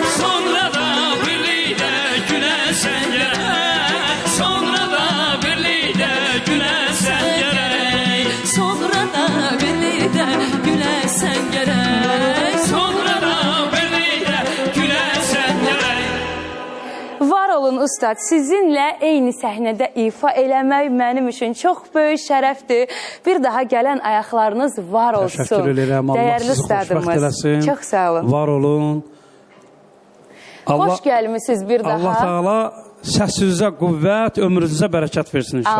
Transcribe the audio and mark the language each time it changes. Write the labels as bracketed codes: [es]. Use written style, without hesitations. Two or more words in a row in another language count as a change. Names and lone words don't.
[tr] Sonra da birlikte gülesen gerek. Sonra da birlikte gülesen gerek. Sonra da birlikte gülesen gerek. Sonra da birlikte gülesen gerek. [az] Var olun ustad, sizinlə eyni səhnədə ifa eləmək mənim üçün çox böyük şərəfdir. Bir daha gələn ayaqlarınız var olsun. Təşəkkür edirəm. Allah Dəyərli sizi xoşbəxt ustadımız. eləsin. Çox sağ olun. Var olun. Xoş gəlmisiniz bir daha. Allah Teala səsinizə qüvvət, ömrünüzə bərəkət versin inşallah.